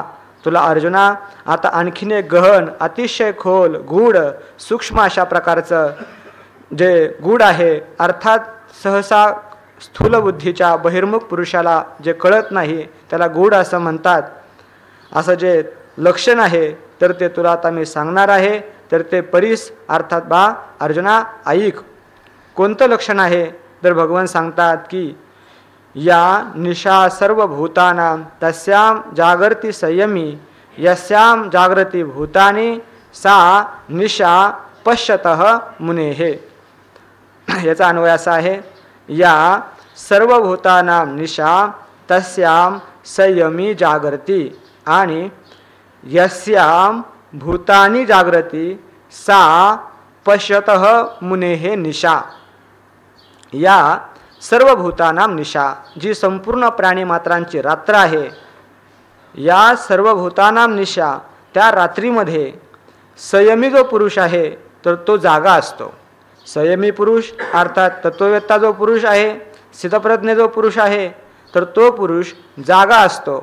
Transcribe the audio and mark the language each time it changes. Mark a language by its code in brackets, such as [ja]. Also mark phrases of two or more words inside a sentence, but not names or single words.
[mr] तुला अर्जुना आता आणखीन एक गहन, अतिशय खोल, गूढ, सूक्ष्म अशा प्रकारचं जे गूढ आहे, अर्थात सहसा स्थूल बुद्धीच्या बहिर्मुख पुरुषाला जे कळत नाही त्याला गूढ असं म्हणतात, असं जे लक्षण आहे तर ते तुला आता मी सांगणार आहे. तर ते परीस अर्थात बा अर्जुना ऐक. कोणतं लक्षण आहे तर भगवान सांगतात की [sa] या निशा सर्व भूतानां तस्याम जागृती संयमी यस्याम जागृती भूतानी सा निशा पश्यतः मुनेहे. [mr] याचा अन्वय असा आहे, [sa] या सर्व भूतानां निशा तस्याम संयमी जागृती [mr] आणि [sa] यस्याम भूतानी जागृती सा पश्यतः मुनेहे निशा. या सर्व भूतानां निशा, [mr] जी संपूर्ण प्राणीमात्रांची रात्र आहे, [sa] या सर्व भूतानां निशा, [mr] त्या रात्रीमध्ये संयमी जो पुरुष आहे तर तो जागा असतो. संयमी पुरुष अर्थात तत्ववेत्ता जो पुरुष आहे, स्थितप्रज्ञ जो पुरुष आहे, तर तो पुरुष जागा असतो.